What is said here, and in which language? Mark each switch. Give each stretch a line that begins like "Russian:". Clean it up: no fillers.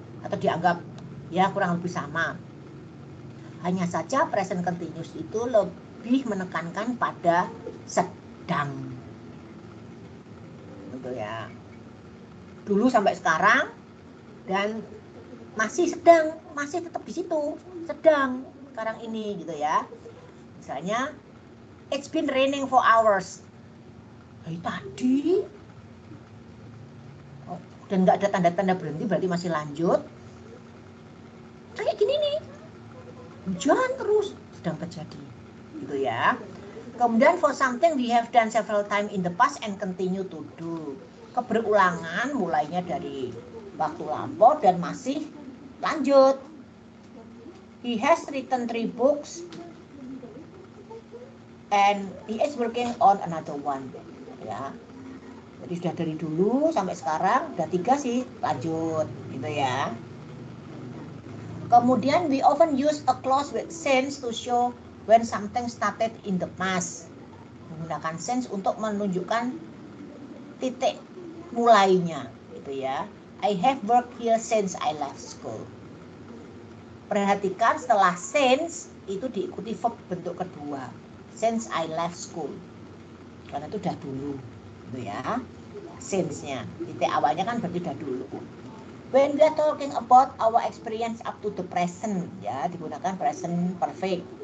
Indonesian: Atau dianggap ya kurang lebih sama. Hanya saja present continuous itu lebih menekankan pada sedang. Gitu ya. Dulu sampai sekarang dan masih sedang, masih tetap di situ, sedang sekarang ini gitu ya. Misalnya
English: it's been raining for hours.
Indonesian: Tadi dan nggak ada tanda-tanda berhenti, berarti masih lanjut. Kayak gini nih, hujan terus sedang terjadi, gitu ya. Kemudian
English: for something we have done several times in the past and continue to do.
Indonesian: Keberulangan mulainya dari waktu lampau dan masih lanjut.
English: He has written 3 books and he is working on another one.
Indonesian: Ya. Jadi sudah dari dulu sampai sekarang udah 3 sih, lanjut gitu ya. Kemudian
English: we often use a clause with since to show when something started in the past.
Indonesian: Menggunakan since untuk menunjukkan titik mulainya gitu ya.
English: I have worked here since I left school.
Indonesian: Perhatikan setelah since itu diikuti verb bentuk kedua.
English: Since I left school.
Indonesian: Karena itu udah dulu gitu ya. Since-nya. Titik awalnya kan berarti udah dulu.
English: When we are talking about our experience up to the present,
Indonesian: ya digunakan
English: present perfect.